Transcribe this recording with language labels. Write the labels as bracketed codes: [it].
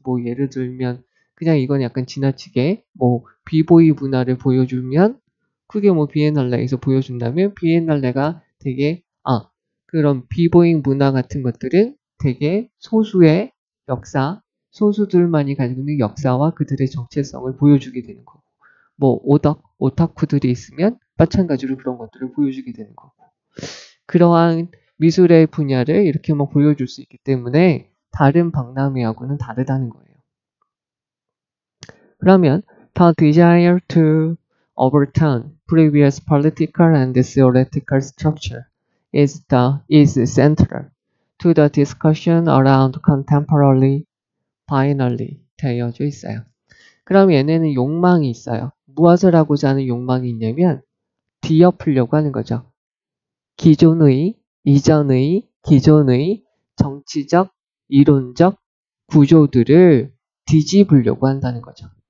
[ko] 뭐 예를 들면 그냥 이건 약간 지나치게 뭐 비보이 문화를 보여주면 그게 뭐 비엔날레에서 보여준다면 비엔날레가 되게 그런 비보잉 문화 같은 것들은 되게 소수의 역사, 소수들만이 가지고 있는 역사와 그들의 정체성을 보여주게 되는 거고 뭐 오타쿠들이 있으면 마찬가지로 그런 것들을 보여주게 되는 거고. 그러한 미술의 분야를 이렇게 막 보여줄 수 있기 때문에 다른 박람회하고는 다르다는 거예요. 그러면 [en] the desire to overturn previous political and theoretical structure is central to the discussion around contemporary biennale [ko] 되어져 있어요. 그럼 얘네는 욕망이 있어요. 무엇을 하고자 하는 욕망이 있냐면 뒤엎으려고 하는 거죠. 이전의 기존의 정치적, 이론적 구조들을 뒤집으려고 한다는 거죠.